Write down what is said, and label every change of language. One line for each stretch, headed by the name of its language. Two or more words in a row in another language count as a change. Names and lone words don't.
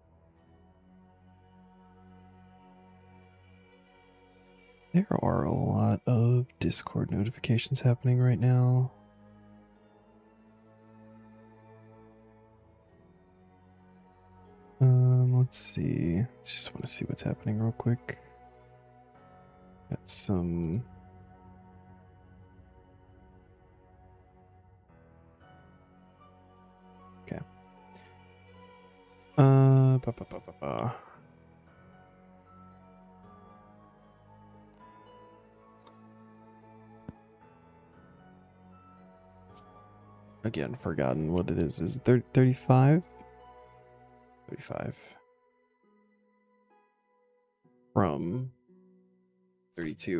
English: There are a lot of Discord notifications happening right now. Let's see. Just want to see what's happening real quick. Got some. Okay. Ba, ba, ba, ba, ba. Again, forgotten what it is. Is it 35? 35. From 32.